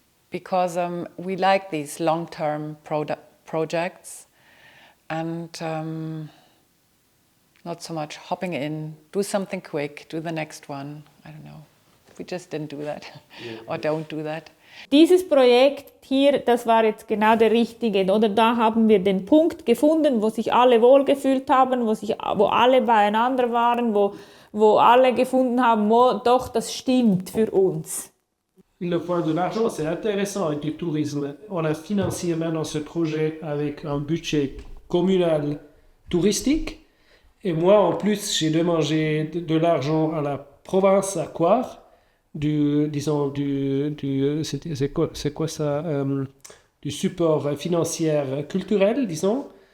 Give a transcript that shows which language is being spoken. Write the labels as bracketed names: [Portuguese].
[English] Because we like these long-term projects and not so much hopping in, do something quick, do the next one. I don't know. We just didn't do that or don't do that. [German] Dieses Projekt hier, das war jetzt genau der richtige, oder? Da haben wir den Punkt gefunden, wo sich alle wohlgefühlt haben, wo alle beieinander waren, wo alle gefunden haben, doch, das stimmt für uns. [French] Le point de l'argent, c'est intéressant avec du tourisme. On a financé maintenant ce projet avec un budget communal touristique. Et moi, en plus, j'ai demandé de l'argent à la province à Coire, du support financier culturel, disons.